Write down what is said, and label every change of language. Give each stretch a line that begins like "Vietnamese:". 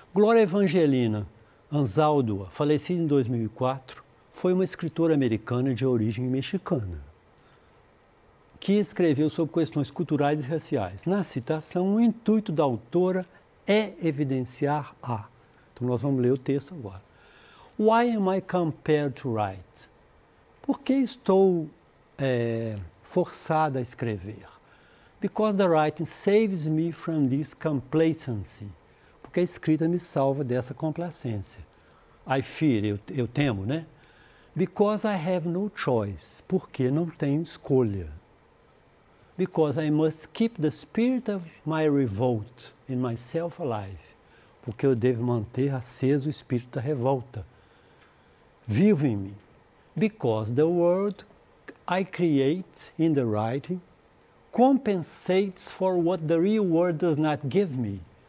Portuguese: Glória Evangelina Anzaldúa, falecida em 2004, foi uma escritora americana de origem mexicana, que escreveu sobre questões culturais e raciais. Na citação, o intuito da autora é evidenciar a... Então, nós vamos ler o texto agora.
English: Why am I compelled to write?
Portuguese: Por que estou forçada a escrever?
English: Because the writing saves me from this complacency.
Portuguese: Porque a escrita me salva dessa complacência.
English: I fear,
Portuguese: eu temo, né?
English: Because I have no choice.
Portuguese: Porque não tenho escolha.
English: Because I must keep the spirit of my revolt in myself alive.
Portuguese: Porque eu devo manter aceso o espírito da revolta vivo em mim.
English: Because the world I create in the writing compensates for what the real world does not give me.